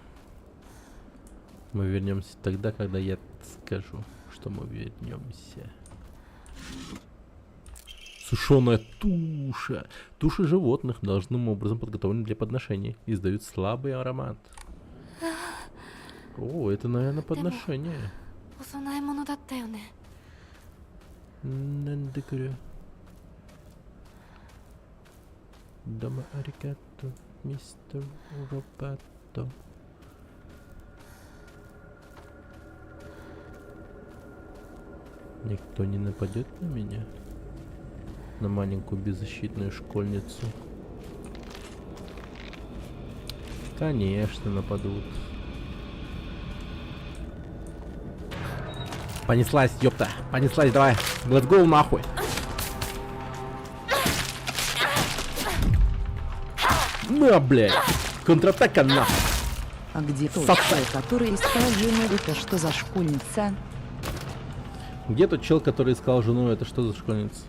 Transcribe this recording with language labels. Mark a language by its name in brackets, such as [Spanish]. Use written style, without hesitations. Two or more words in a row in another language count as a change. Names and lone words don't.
[Russian] Мы вернемся тогда, когда я скажу, что мы вернемся. Сушеная туша. Туши животных должным образом подготовлены для подношения. Издают слабый аромат. О, это, наверное, подношение. [Japanese] お供え物だったよね Нандекурю. どうも ありがとう, мистер Робато. [Russian] Никто не нападет на меня? На маленькую беззащитную школьницу? Конечно, нападут. Понеслась, ёпта. Понеслась, давай. [English] Let's go [Russian] нахуй. На, блядь. Контратака нахуй. А где тот Сосай. чел, который искал жену? Это что за школьница? Где тот чел, который искал жену? Это что за школьница?